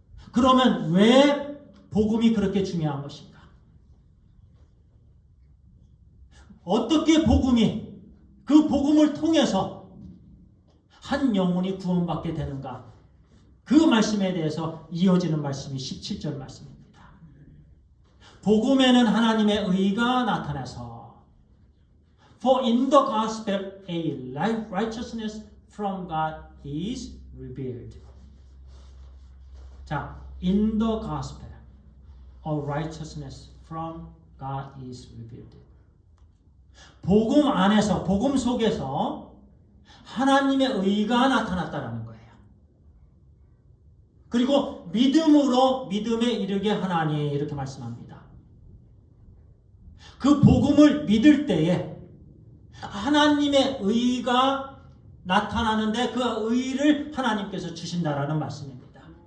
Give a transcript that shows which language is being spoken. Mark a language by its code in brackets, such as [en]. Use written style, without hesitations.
[ko] 그러면 왜 복음이 그렇게 중요한 것인가? 어떻게 복음이 그 복음을 통해서 한 영혼이 구원받게 되는가? 그 말씀에 대해서 이어지는 말씀이 17절 말씀입니다. 복음에는 하나님의 의가 나타나서 [en] For in the gospel a righteousness from God is revealed. 자, in the gospel a righteousness from God is revealed. [ko] 복음 안에서, 복음 속에서 하나님의 의가 나타났다는 거예요. 그리고 믿음으로 믿음에 이르게 하나니 이렇게 말씀합니다. 그 복음을 믿을 때에 하나님의 의가 나타나는데 그 의를 하나님께서 주신다라는 말씀입니다.